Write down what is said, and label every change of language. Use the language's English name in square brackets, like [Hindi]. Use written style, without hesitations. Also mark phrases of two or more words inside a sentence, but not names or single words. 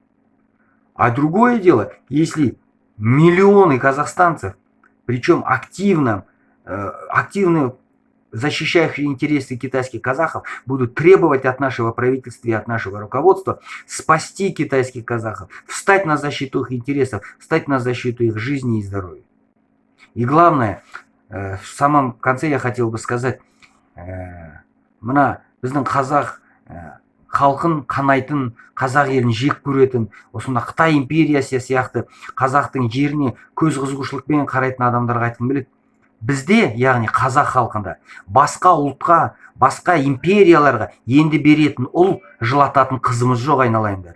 [Russian] А другое дело, если миллионы казахстанцев, причем активно защищающие интересы китайских казахов, будут требовать от нашего правительства и от нашего руководства спасти китайских казахов, встать на защиту их интересов, встать на защиту их жизни и здоровья. И главное, в самом конце я хотел бы сказать, [Kazakh] мына біздің қазақ халқын қанайтын, қазақ елін жек көретін, осында Қытай империясы сияқты қазақтың жеріне көз қызығушылықпен қарайтын адамдарға айтқым келеді. Бізде, яғни қазақ халқында, басқа ұлтқа, басқа империяларға енді беретін ұл жылататын қызымыз жоқ, айналайындар.